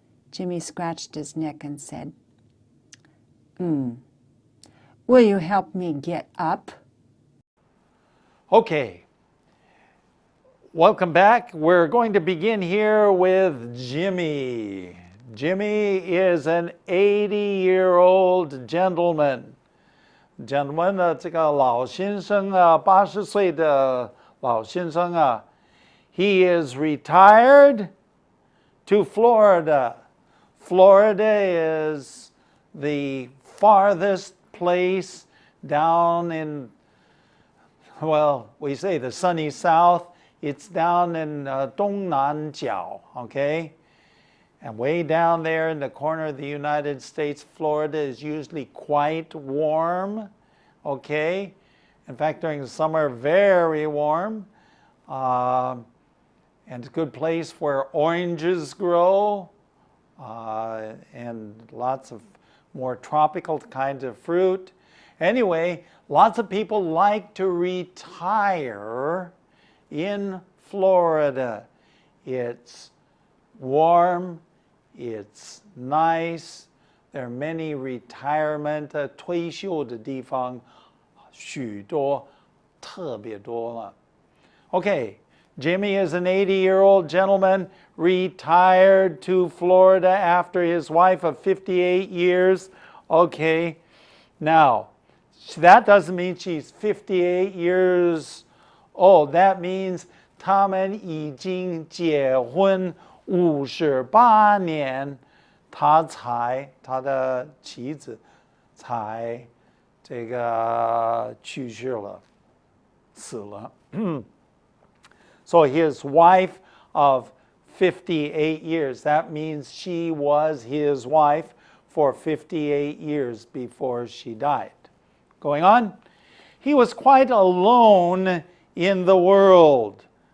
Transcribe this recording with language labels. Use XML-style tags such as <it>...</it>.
<en>Jimmy scratched his neck and said, "Will you help me get up?" Okay. Welcome back. We're going to begin here with Jimmy. Jimmy is an 80-year-old gentleman. Gentleman,</en> <zh>这个老先生啊，80岁的老先生啊。</zh> <en>He is retired to Florida. Florida is the farthest place down in, well, we say the sunny south. It's down in 东南角, okay? And way down there in the corner of the United States, Florida is usually quite warm, okay? In fact, during the summer, very warm. And it's a good place where oranges grow and lots of more tropical kinds of fruit. Anyway, lots of people like to retire in Florida. It's warm, it's nice. There are many retirement</en> <zh>退休的地方，许多，特别多了。</zh> <en>Okay, Jimmy is an 80-year-old gentleman, retired to Florida after his wife of 58 years. Okay, now, that doesn't mean she's 58 years old. That means</en> <zh>他们已经结婚58年，他的妻子才这个去世了，死了。</zh> <en>So his wife of 58 years, that means she was his wife for 58 years before she died. Going on, he was quite alone in the world.</en>